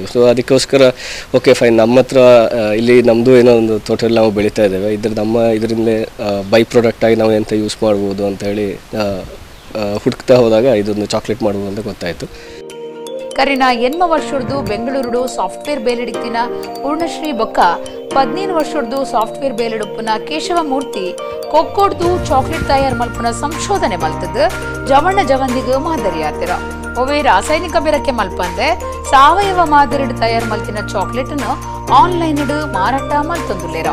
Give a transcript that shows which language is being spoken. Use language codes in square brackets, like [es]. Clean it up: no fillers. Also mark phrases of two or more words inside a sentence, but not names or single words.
[kn] ಸೊ ಅದಕ್ಕೋಸ್ಕರ [en] okay fine, [kn] ನಮ್ಮ ಹತ್ರ ಇಲ್ಲಿ ನಮ್ಮದು ಏನೋ ಒಂದು ತೋಟದಲ್ಲಿ ನಾವು ಬೆಳೀತಾ ಇದ್ದೇವೆ, ಇದರಿಂದಲೇ ಬೈ ಪ್ರಾಡಕ್ಟಾಗಿ ನಾವು ಎಂತ ಯೂಸ್ ಮಾಡ್ಬೋದು ಅಂತೇಳಿ ಹುಡುಕ್ತಾ ಹೋದಾಗ ಇದೊಂದು ಚಾಕ್ಲೇಟ್ ಮಾಡ್ಬೋದು ಅಂತ ಗೊತ್ತಾಯಿತು. [tcy] ಕರಿನ 8 ವರ್ಷದ್ದು ಬೆಂಗಳೂರು ಸಾಫ್ಟ್ವೇರ್ ಬೇಲೆಡಿತ್ತಿನ ಪೂರ್ಣಶ್ರೀ ಬೊಕ್ಕ 15 ವರ್ಷದ್ದು ಸಾಫ್ಟ್ವೇರ್ ಬೇಲೆಡುಪ್ಪನ ಕೇಶವಮೂರ್ತಿ ಕೊಕ್ಕೋಡ್ದು ಚಾಕ್ಲೇಟ್ ತಯಾರು ಮಲ್ಪನ ಸಂಶೋಧನೆ ಮಲ್ತದ್ದು ಜವಣ್ಣ ಜವಂದಿಗೆ ಮಾದರಿ ಆತಿರ. ಒವೇ ರಾಸಾಯನಿಕ ಬೆರಕೆ ಮಲ್ಪಂದೆ ಸಾವಯವ ಮಾದರಿಡ್ ತಯಾರು ಮಲ್ತಿನ ಚಾಕ್ಲೇಟ್ ಅನ್ನು ಆನ್ಲೈನ್ ಮಾರಾಟ ಮಲ್ತೊಂದುಲ್ಲೇರ.